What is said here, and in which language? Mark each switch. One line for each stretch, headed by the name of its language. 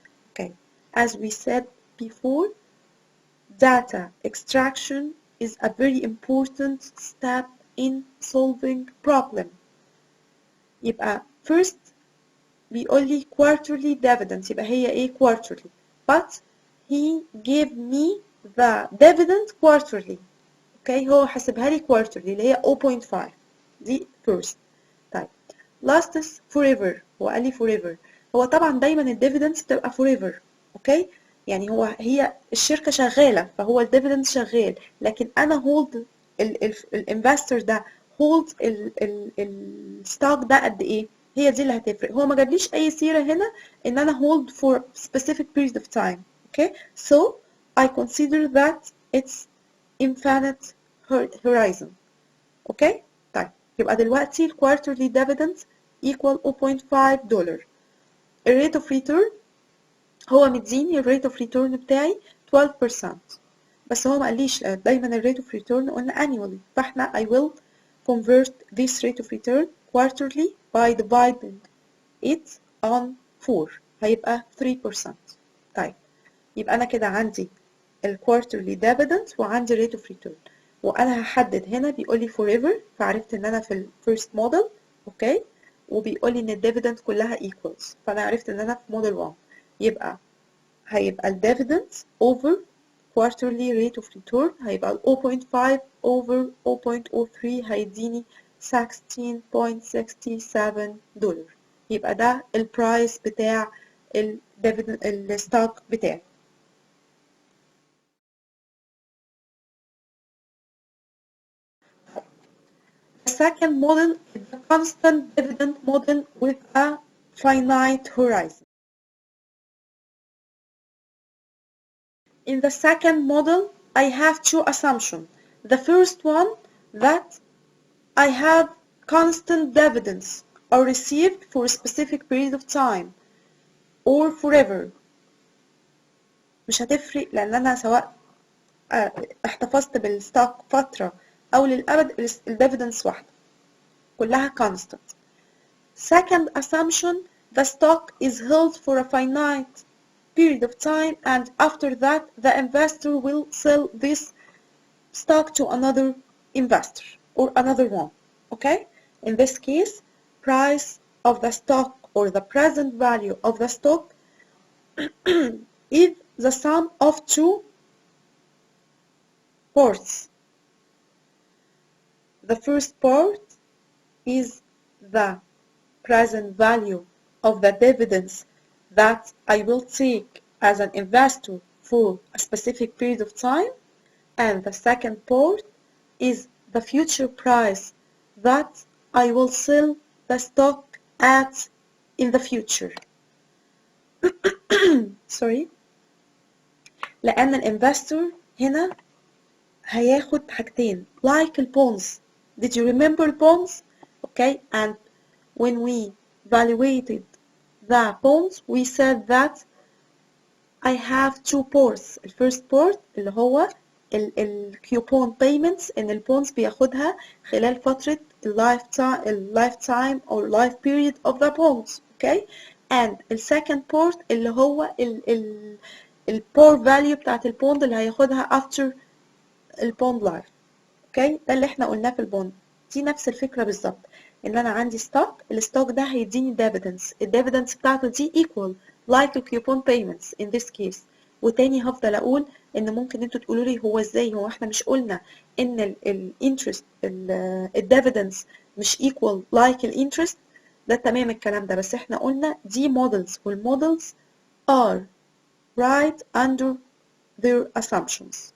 English: Okay, as we said before, data extraction is a very important step in solving problem.
Arabic: يبقى
English: first
Arabic: بيقول لي
English: quarterly dividend،
Arabic: يبقى هي ايه
English: quarterly، but he gave me the dividend quarterly.
Arabic: اوكي هو حاسبها لي quarterly اللي هي 0.5 دي first. طيب
English: lasts forever،
Arabic: هو قال لي forever، هو طبعا دايما الديفيدنس بتبقى forever. اوكي يعني هي الشركة شغالة فهو الديفيدنس شغال، لكن انا هولد الانفستور ده هولد الستوك ده قد ايه، هي دي اللي هتفرق. هو ما جابليش اي سيرة هنا ان انا
English: hold for specific period of time. okay so I consider that it's infinite horizon.
Arabic: اوكي طيب يبقى دلوقتي ال
English: quarterly dividends equal
Arabic: $0.5.
English: ال rate of return
Arabic: هو مديني ال
English: rate of return
Arabic: بتاعي
English: 12%،
Arabic: بس هو ما قاليش دايما ال
English: rate of return
Arabic: قلنا
English: annually،
Arabic: فاحنا
English: I will convert this rate of return quarterly by dividing it on 4
Arabic: هيبقى
English: 3%.
Arabic: طيب يبقى أنا كده عندي ال
English: quarterly dividend
Arabic: وعندي
English: rate of return،
Arabic: وأنا هحدد هنا بيقول لي forever، فعرفت إن أنا في ال
English: first model.
Arabic: أوكي وبيقول لي إن ال dividend كلها equals، فأنا عرفت إن أنا في
English: model 1.
Arabic: يبقى هيبقى ال
English: dividend over quarterly rate of return
Arabic: هيبقى ال 0.5 over 0.03 هيديني $16.67. يبقى ده البرايس بتاع الستوك بتاعي.
English: The second model is the constant dividend model with a finite horizon. In the second model, I have two assumptions. The first one, that I have constant dividends are received for a specific period of time or forever.
Arabic: مش هتفرق لأن أنا سواء احتفظت بالستوك فترة أو للأبد الديفيدنس واحدة كلها constant.
English: Second assumption, the stock is held for a finite period of time and after that the investor will sell this stock to another investor or another one. Okay? In this case, price of the stock or the present value of the stock is the sum of two parts. The first part is the present value of the dividends that I will take as an investor for a specific period of time, and the second part is the future price that I will sell the stock at in the future. Sorry.
Arabic: لأن الانفستور هنا هياخد حاجتين like البونز.
English: Did you remember bonds? Okay, and when we evaluated the bonds we said that I have two parts. The first part
Arabic: اللي هو الكيوبون
English: payments
Arabic: ان البونز بياخدها خلال فترة
English: lifetime or life period of the bonds. Okay, and the second part
Arabic: اللي هو
English: par value
Arabic: بتاعت البوند اللي هياخدها
English: after
Arabic: البوند لايف. اوكي ده اللي احنا قلناه في البوند. دي نفس الفكره بالظبط، ان انا عندي ستوك، الستوك ده هيديني ديفيدنس، الديفيدنس بتاعته دي
English: equal like
Arabic: الكيوبون
English: payments in this case.
Arabic: وتاني هفضل اقول ان ممكن انتوا تقولوا لي هو ازاي، هو احنا مش قلنا ان الانترست الديفيدنس مش
English: equal like
Arabic: الانترست؟ ده تمام الكلام ده، بس احنا قلنا دي models والمودلز
English: are right under their assumptions.